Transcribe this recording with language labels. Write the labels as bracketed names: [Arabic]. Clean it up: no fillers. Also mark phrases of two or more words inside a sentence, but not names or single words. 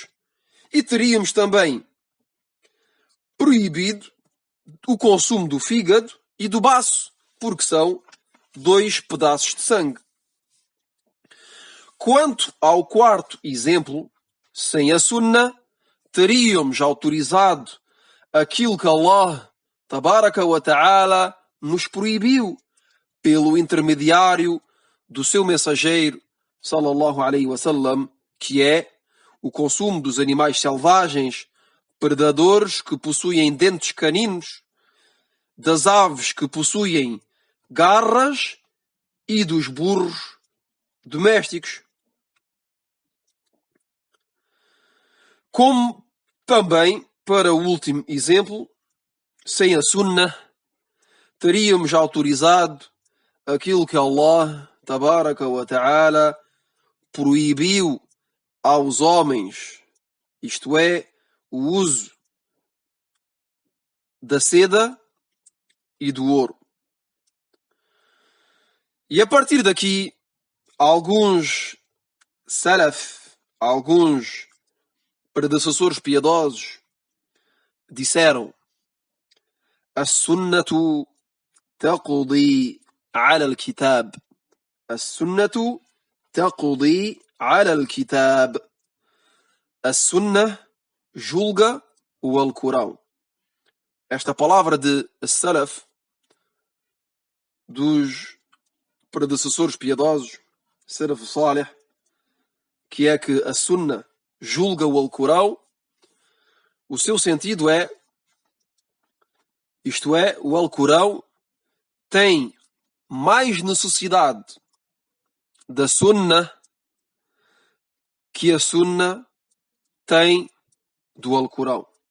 [Portuguese] E teríamos também proibido o consumo do fígado e do baço, porque são 2 pedaços de sangue. Quanto ao quarto exemplo, sem a Sunna, teríamos autorizado aquilo que [Arabic] الله تبارك وتعالى, [Portuguese] nos proibiu pelo intermediário do seu mensageiro, [Arabic] صلى الله عليه وسلم, [Portuguese] que é o consumo dos animais selvagens, predadores que possuem dentes caninos, das aves que possuem garras e dos burros domésticos. Como também, para o último exemplo, sem a Sunna, teríamos autorizado aquilo que [Arabic] الله تبارك وتعالى, [Portuguese] proibiu aos homens, isto é, o uso da seda e do ouro. E a partir daqui, alguns salaf, alguns predecessores piedosos, disseram: [Arabic] السنة تقضي على الكتاب. السنة تقضي على الكتاب. [Portuguese] As-sunnah julga o Alcorão. Esta palavra de salaf, dos predecessores piedosos, [Arabic] سلف صالح, [Portuguese] que é que a Sunna julga o Alcorão, o seu sentido é, isto é, o Alcorão tem mais necessidade da Sunna que a Sunna tem do Alcorão.